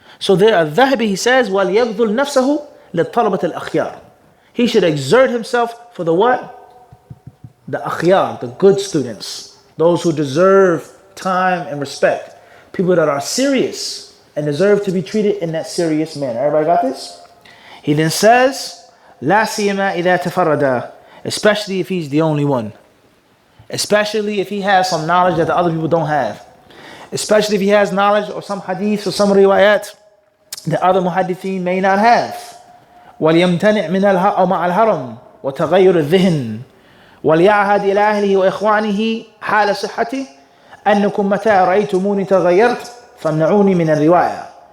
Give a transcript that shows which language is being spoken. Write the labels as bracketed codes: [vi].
[en] So there, al-Dhahabi, he says, [ar] وَلْيَبْذُلْ نَفْسَهُ لِطَلَبَةِ الْأَخْيَارِ. [en] He should exert himself for the what? The akhyar, the good students. Those who deserve time and respect. People that are serious and deserve to be treated in that serious manner. Everybody got this? He then says, [ar] لَا سِيَمَا إِذَا تَفَرَّدَ. [en] Especially if he's the only one. Especially if he has some knowledge that the other people don't have. Especially if he has knowledge or some hadith or some riwayat that other muhaddithin may not have. [ar] وَلْيَمْتَنِعْ مِنَ مَعَ الْهَرَمِ وَتَغَيُّرِ الذِّهْنِ وَلْيَعْهَدْ إِلَى أَهْلِهِ وَإِخْوَانِهِ حَالَ صِحَّتِهِ أَنَّكُمْ مَتَى رَأَيْتُمُونِي تَغَيَّرْتُ فَامْنَعُونِي مِنَ الرِّوَايَةِ.